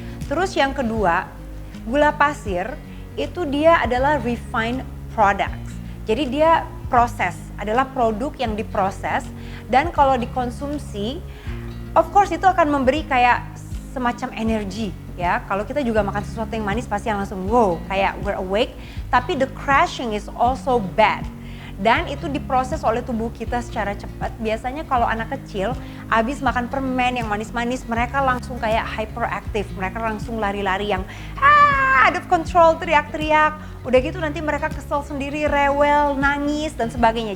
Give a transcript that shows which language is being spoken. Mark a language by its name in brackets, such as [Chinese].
[Indonesian] Terus yang kedua, gula pasir itu dia adalah [English] refined products. [Indonesian] Jadi dia proses, adalah produk yang diproses dan kalau dikonsumsi, [English] of course [Indonesian] itu akan memberi kayak semacam energi ya. Kalau kita juga makan sesuatu yang manis pasti langsung wow, kayak [English] we're awake. [Indonesian] Tapi [English] the crashing is also bad. [Indonesian] Dan itu diproses oleh tubuh kita secara cepat. Biasanya kalau anak kecil habis makan permen yang manis-manis, mereka langsung kayak hyperactive. Mereka langsung lari-lari yang [English] out of control, [Indonesian] teriak-teriak. Udah gitu nanti mereka kesel sendiri, rewel, nangis dan sebagainya.